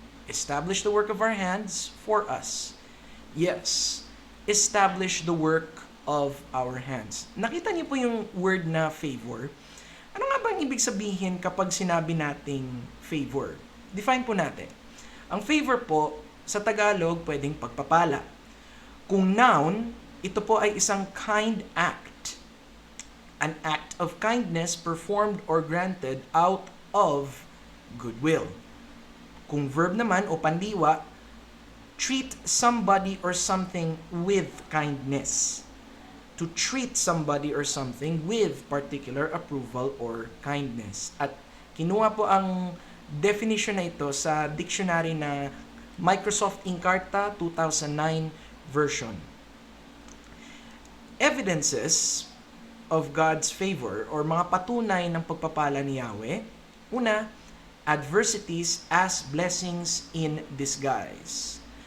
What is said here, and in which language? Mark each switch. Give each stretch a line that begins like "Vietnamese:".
English: Establish the work of our hands for us." Yes, establish the work of our hands.
Filipino: Nakita niyo po yung word na favor? Ano nga ba ang ibig sabihin kapag sinabi nating favor? Define po natin. Ang favor po, sa Tagalog, pwedeng pagpapala. Kung noun, ito po ay isang
English: kind act. An act of kindness performed or granted out of goodwill.
Filipino: Kung
English: verb
Filipino: naman o pandiwa,
English: treat somebody or something with kindness. To treat somebody or something with particular approval or kindness.
Filipino: At kinuha po ang definition na ito sa dictionary na Microsoft Encarta 2009 version.
English: Evidences of God's favor or
Filipino: mga patunay ng pagpapala ni Yahweh. Una,
English: adversities as blessings in disguise.